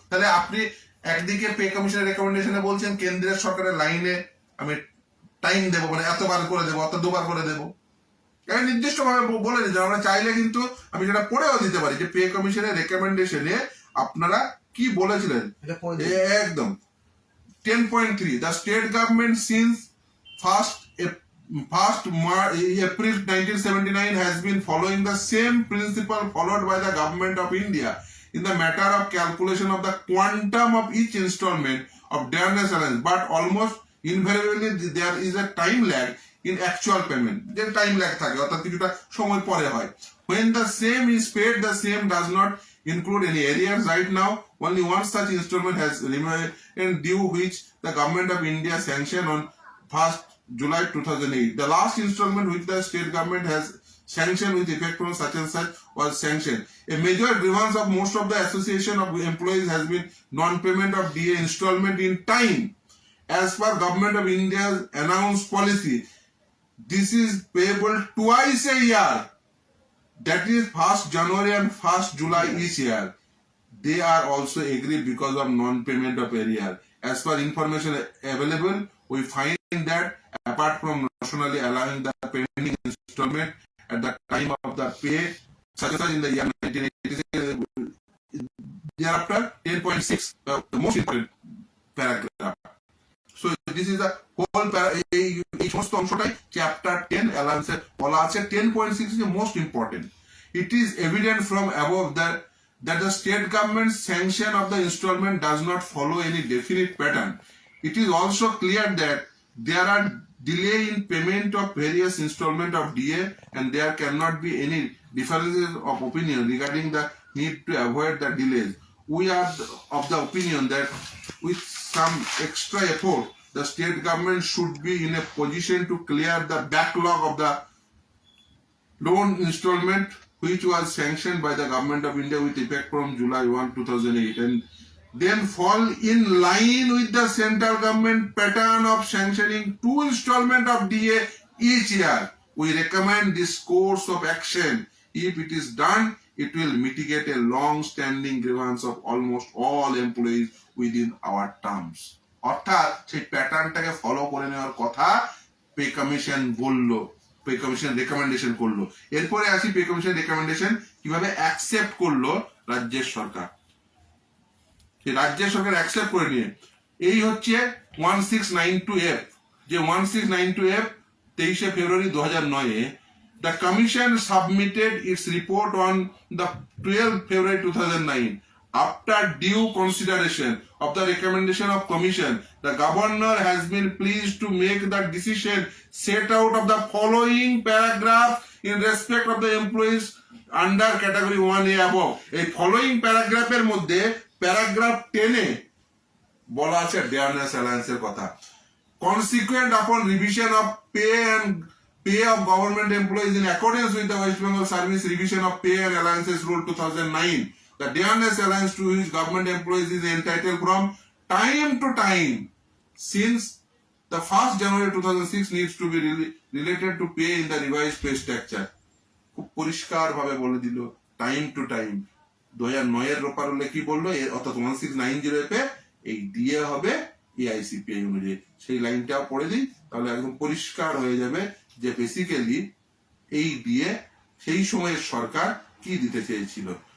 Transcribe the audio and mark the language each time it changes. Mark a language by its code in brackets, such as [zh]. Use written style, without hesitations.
[bn] তাহলে আপনি একদিকে পে কমিশনের রেকমেন্ডেশনে বলছেন কেন্দ্রের সরকারের লাইনে আমি টাইম দেবো, মানে এতবার করে দেবো, অত 2 বার করে দেবো। নির্দিষ্ট ভাবে বলে দিতে আমরা চাইলে কিন্তু আমি সেটা পড়েও দিতে পারি যে পে কমিশনের রেকমেন্ডেশনে আপনারা কি বলেছিলেন। [en] একদম 10.3 the state government since 1st April 1979 has been following the same principle followed by the government of India in the matter of calculation of the quantum of each installment of dearness allowance, but almost invariably there is a time lag in actual payment. [bn] যে time lag থাকে অর্থাৎ কিছুটা সময় পরে হয়. [en] When the same is paid, the same does not include any arrears. Right now, only one such installment has remained due, which the government of India sanctioned on 1st July 2008. The last installment which the state government has sanctioned with effect from such and such was sanctioned. A major grievance of most of the association of employees has been non-payment of DA installment in time. As per government of India's announced policy, this is payable twice a year. That is 1st January and 1st July each year. They are also aggrieved because of non-payment of arrear. As per information available, we find that apart from nationally allowing the pending installment at the time of the pay, such as in the year 1986, thereafter 10.6, the most important paragraph. So this is the whole [bn] এই সমস্ত অংশটাই chapter 10 allowance এ বলা আছে. [en] 10.6 is the most important. It is evident from above that the state government's sanction of the installment does not follow any definite pattern. It is also clear that there are delay in payment of various installment of DA, and there cannot be any differences of opinion regarding the need to avoid the delays. We are of the opinion that with some extra effort, the state government should be in a position to clear the backlog of the loan installment which was sanctioned by the government of India with effect from July 1, 2008, and then fall in line with the central government pattern of sanctioning 2 installment of DA each year. We recommend this course of action. If it is done, it will mitigate a long-standing grievance of almost all employees within our terms. [bn] অর্থাৎ সেই প্যাটার্নটাকে follow করে নেওয়ার কথা pay commission বললো, pay commission recommendation করলো. এরপরে আসি pay commission recommendation কিভাবে অ্যাকসেপ্ট করলো রাজ্যের সরকার. রাজ্যের সরকার অ্যাকসেপ্ট করে নিয়ে এই হচ্ছে 1692F. যে 1692F 23 February 2009 A [en] the commission submitted its report on the 12th February 2009. After due consideration of the recommendation of commission, the governor has been pleased to make the decision set out of the following paragraph in respect of the employees under category 1A above. [bn] এই [en] following paragraph [bn] এর মধ্যে paragraph 10 এ বলা আছে dearness allowance এর কথা. [en] Consequent upon revision of pay of government employees in accordance with the West Bengal Service Revision of Pay and Allowances Rule 2009, the dearness allowance to which government employees is entitled from time to time since the 1st January 2006 needs to be related to pay in the revised pay structure. [bn] খুব পরিষ্কার ভাবে বলে দিল [en] Time to time. [bn] 2009 এর রোপা রুলে কি বললো, অর্থাৎ 1690 এ এই দিয়ে হবে এআইসিপিআই অনুযায়ী. সেই লাইনটাও পড়ে দিই, তাহলে একদম পরিষ্কার হয়ে যাবে যে বেসিক্যালি এই দিয়ে সেই সময়ের সরকার কি দিতে চেয়েছিল.